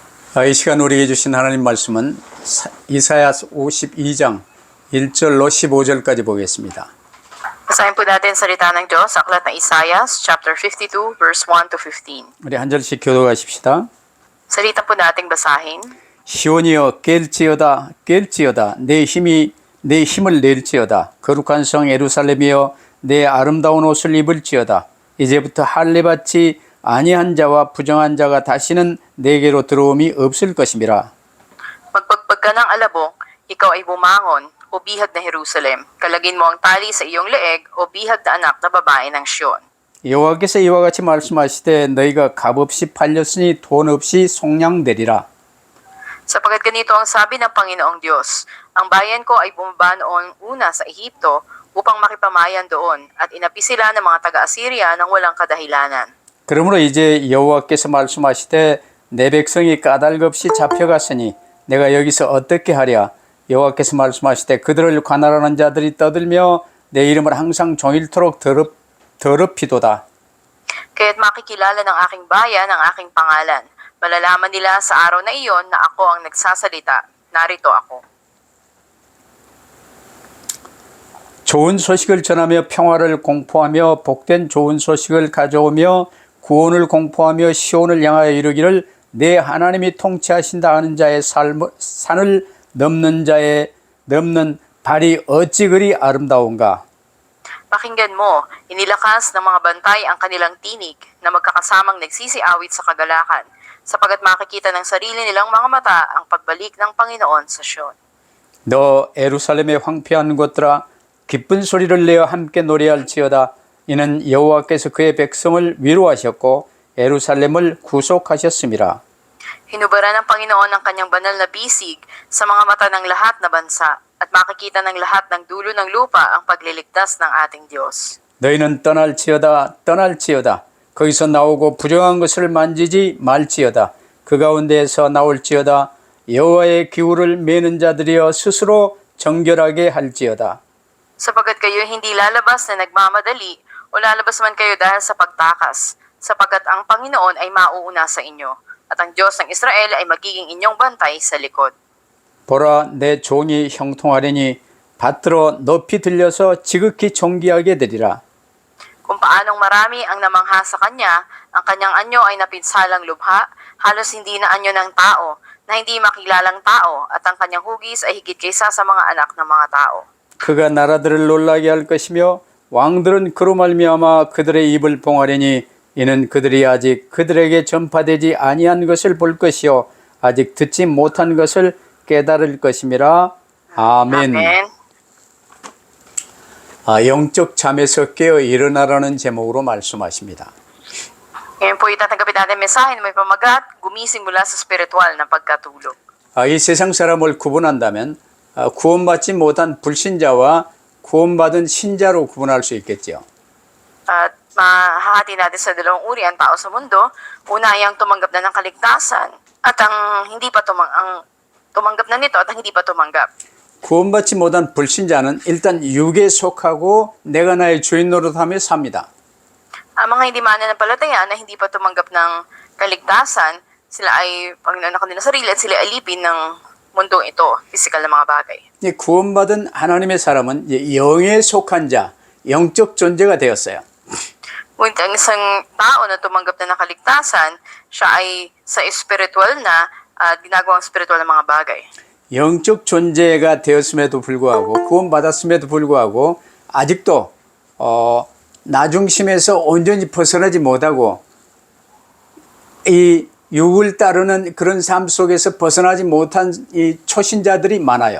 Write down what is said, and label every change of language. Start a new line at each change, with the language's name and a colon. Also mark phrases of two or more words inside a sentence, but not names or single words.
Korean: 이 시간 우리에게 주신 하나님 말씀은 이사야 52장 1절로 15절까지 보겠습니다.
Filipino: Basahin po natin salita ng Diyos sa aklat ng Isaiah,
English: chapter 52, verse 1 to 15.
Korean: 우리 한 절씩 교독하십시다.
Filipino: Salita po nating basahin.
Korean: 시온이여 깰지어다 깰지어다 내 힘을 낼지어다 거룩한 성 예루살렘이여 내 아름다운 옷을 입을지어다 이제부터 할례받지 아니한 자와 부정한 자가 다시는 내게로 들어옴이 없을 것임이라.
Filipino: Magpagpag ka ng alabok, ikaw ay bumangon, o bihag na Jerusalem. Kalagin mo ang tali sa iyong leeg, o bihag na anak na babae ng Siyon.
Korean: 여호와께서 이와 같이 말씀하시되 너희가 값없이 팔렸으니 돈 없이 속량되리라.
Filipino: Sapagkat ganito ang sabi ng Panginoong Diyos, ang bayan ko ay bumaba noon una sa Ehipto upang makipamayan doon, at inapi sila ng mga taga-Assyria nang walang kadahilanan.
Korean: 그러므로 이제 여호와께서 말씀하시되 내 백성이 까닭없이 잡혀갔으니 내가 여기서 어떻게 하랴. 여호와께서 말씀하시되 그들을 관할하는 자들이 떠들며 내 이름을 항상 종일토록 더럽히도다.
Filipino: Kaya't makikilala ng aking bayan ang aking pangalan. Malalaman nila sa araw na iyon na ako ang nagsasalita. Narito ako.
Korean: 좋은 소식을 전하며 평화를 공포하며 복된 좋은 소식을 가져오며 구원을 공포하며 시온을 향하여 이르기를 내 하나님이 통치하신다 하는 자의 산을 넘는 발이 어찌 그리 아름다운가.
Filipino: Pakinggan mo, inilakas ng mga bantay ang kanilang tinig na magkakasamang nagsisiawit sa kagalakan, sapagat makikita ng sarili nilang mga mata ang pagbalik ng Panginoon sa Siyon.
Korean: 너 예루살렘의 황폐한 곳들아 기쁜 소리를 내어 함께 노래할지어다. 이는 여호와께서 그의 백성을 위로하셨고 예루살렘을 구속하셨음이라.
Filipino: Hinubara ng Panginoon ang kanyang banal na bisig sa mga mata ng lahat na bansa, at makikita ng lahat ng dulo ng lupa ang pagliligtas ng ating Diyos.
Korean: 너희는 떠날지어다. 거기서 나오고 부정한 것을 만지지 말지어다. 그 가운데에서 나올지어다. 여호와의 기울을 매는 자들이여 스스로 정결하게 할지어다.
Filipino: Sapagkat kayo hindi lalabas na nagmamadali, o lalabas man kayo dahil sa pagtakas, sapagkat ang Panginoon ay mauuna sa inyo, at ang Diyos ng Israel ay magiging inyong bantay sa likod.
Korean: 보라 내 종이 형통하려니 밭들어 높이 들려서 지극히 존귀하게 되리라.
Filipino: Kung paanong marami ang namangha sa kanya, ang kanyang anyo ay napinsalang lubha, halos hindi na anyo ng tao, na hindi makilalang tao, at ang kanyang hugis ay higit kaysa sa mga anak ng mga tao.
Korean: 그가 나라들을 놀라게 할 것이며 왕들은 그로 말미암아 그들의 입을 봉하려니 이는 그들이 아직 그들에게 전파되지 아니한 것을 볼 것이요 아직 듣지 못한 것을 깨달을 것임이라. 아멘.
Filipino: Amen.
Korean: 영적 잠에서 깨어 일어나라는 제목으로 말씀하십니다.
Filipino: Ngayon po itatanggapin natin mensahe na may pamagat, gumising mula sa spiritual na pagkatulog.
Korean: 이 세상 사람을 구분한다면 구원받지 못한 불신자와 구원받은 신자로 구분할 수 있겠죠.
Filipino: At mahahati natin sa dalawang uri ang tao sa mundo. Una ay ang tumanggap na ng kaligtasan, at ang hindi pa tumanggap na nito at ang hindi pa tumanggap.
Korean: 구원받지 못한 불신자는 일단 육에 속하고 내가 나의 주인 노릇하며 삽니다.
Filipino: Ang mga hindi mananampalataya na hindi pa tumanggap ng kaligtasan, sila ay Panginoon na kanilang sarili at sila alipin ng mundong ito, physical na mga bagay.
Korean: 구원받은 하나님의 사람은 영에 속한 자, 영적 존재가 되었어요.
Filipino: Ngunit ang isang tao na tumanggap na ng kaligtasan, siya ay sa spiritual na at ginagawang spiritual na mga bagay.
Korean: 영적 존재가 되었음에도 불구하고 구원받았음에도 불구하고 아직도 나중심에서 온전히 벗어나지 못하고 이 육을 따르는 그런 삶 속에서 벗어나지 못한 이 초신자들이 많아요.